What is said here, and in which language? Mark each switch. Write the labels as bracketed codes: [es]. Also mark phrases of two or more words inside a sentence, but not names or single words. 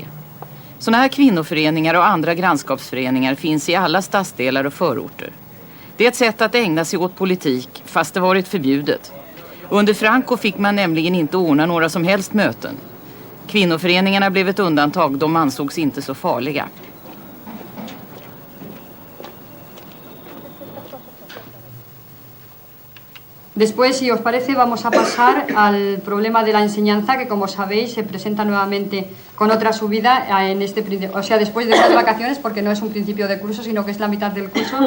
[sv] Sådana här kvinnoföreningar och andra grannskapsföreningar finns i alla stadsdelar och förorter. Det är ett sätt att ägna sig åt politik fast det varit förbjudet. Under Franco fick man nämligen inte ordna några som helst möten. Kvinnoföreningarna blev ett undantag, de ansågs inte så farliga. [es] Después, si os parece, vamos a pasar al problema de la enseñanza, que como sabéis se presenta nuevamente con otra subida después de unas vacaciones, porque no es un principio de curso, sino que es la mitad del curso.